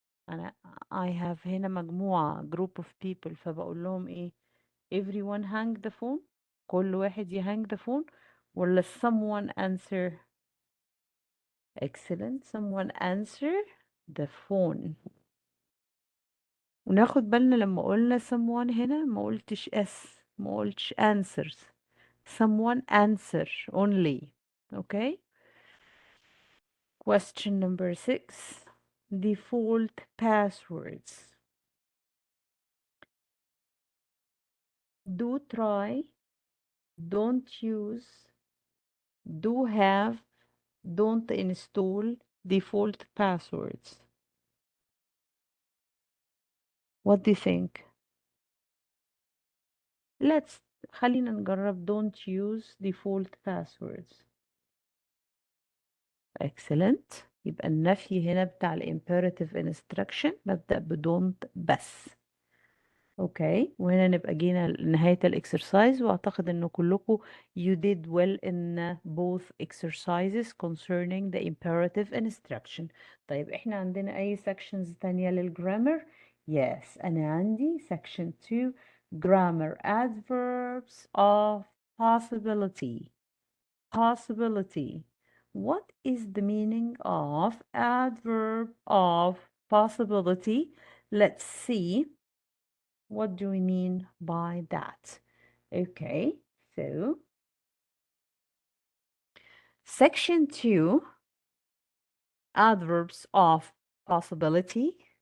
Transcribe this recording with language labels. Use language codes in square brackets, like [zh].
[ar] أنا [en] I have [ar] هنا مجموعة [en] group of people [ar] فبقول لهم إيه؟ [en] everyone hang the phone. [ar] كل واحد [en] يhang the phone ولا someone answer. excellent. someone answer the phone. [ar] وناخد بالنا لما قلنا someone هنا ما قلتش s ما قلتش answers. [en] someone answer only. Okay. Question number 6. Default passwords. do try, don't use, do have, don't install default passwords. What do you think? Let's [ar] خلينا نجرب [en] don't use default passwords. Excellent. [ar] يبقى النفي هنا بتاع ال [en] imperative instruction [ar] ببدأ ب don't بس. اوكي، وهنا نبقى جينا لنهاية الاكسرسايز، واعتقد ان كلكم [en] you did well in both exercises concerning the imperative instruction. [ar] طيب احنا عندنا اي sections تانية للجرامر؟ yes، انا عندي [en] section 2 grammar adverbs of possibility. Possibility. What is the meaning of adverb of possibility? Let's see. What do we mean by that? Okay, so section 2, adverbs of possibility.